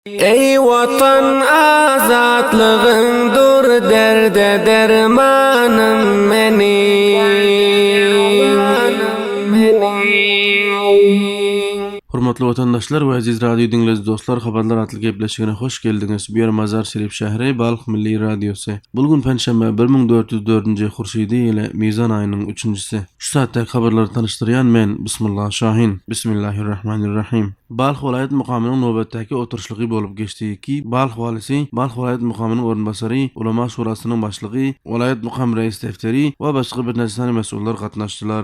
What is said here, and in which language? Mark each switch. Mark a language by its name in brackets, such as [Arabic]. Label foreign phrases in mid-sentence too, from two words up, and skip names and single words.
[Turkmen] ای وطن آزاد لغندور درد درمانم منی Hurmatly vatandaşlar we aziz radio dinleyici dostlar, habarlar atlı gepleşigine hoş geldiniz. Bu yer Mazar Şerif şähri Balx Milli Radiosu. Bulgun Penşembe 1404-nji Hurşidi ile Mizan ayının 3-njisi. Şu saatda habarları tanıştıryan men Bismillah Şahin. Bismillahirrahmanirrahim. Balx vilayet mukamynyň nöbetdäki oturuşlygy bolup geçdi ki Balx walisi, Balx vilayet mukamynyň orunbasary, Ulama şurasynyň başlygy, vilayet mukam reis defteri we başga bir näçe sany mesullar gatnaşdylar.